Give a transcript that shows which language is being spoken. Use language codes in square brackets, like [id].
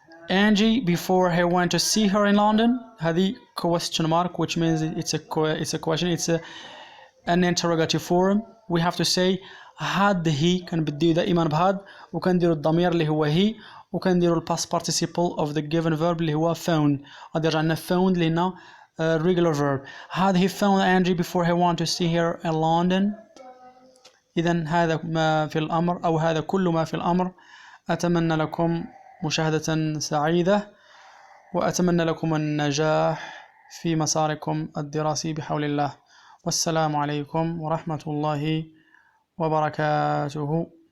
[en] Angie, before he went to see her in London. [ar] هذه [en] question mark, which means it's a question, it's an interrogative form. We have to say had he، [ar] كنبديو دائما بهاد، وكنديرو الضمير اللي هو [en] he، [ar] وكنديرو [en] past participle of the given verb [ar] اللي هو [en] found. [ar] غادي يرجع لنا found اللي هنا [en] regular verb. Had he found Angie before he went to see her in London. [ar] إذا هذا ما في الأمر، أو هذا كل ما في الأمر. أتمنى لكم مشاهدة سعيدة، وأتمنى لكم النجاح في مساركم الدراسي بحول الله. والسلام عليكم ورحمة الله وبركاته.